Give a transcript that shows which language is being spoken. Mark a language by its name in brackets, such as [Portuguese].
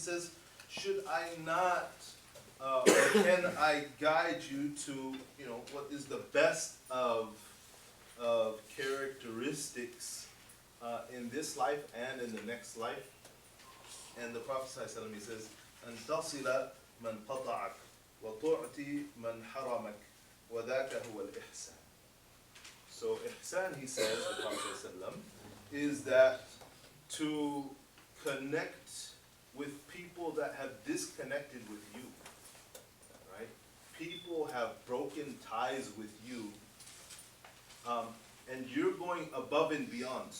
[English] He says, should I not, or can I guide you to, what is the best of characteristics in this life and in the next life? And the Prophet sallallahu alayhi wa sallam, he says, [Arabic] أَن تَصِلَ مَنْ قَطَعَكَ وَتُعْتِي مَنْ حَرَمَكَ وَذَاكَ هُوَ الْإِحْسَانِ. [English] So ihsan, he says, the Prophet sallallahu alayhi wa sallam, is that to connect with people that have disconnected with you, right? People have broken ties with you, and you're going above and beyond.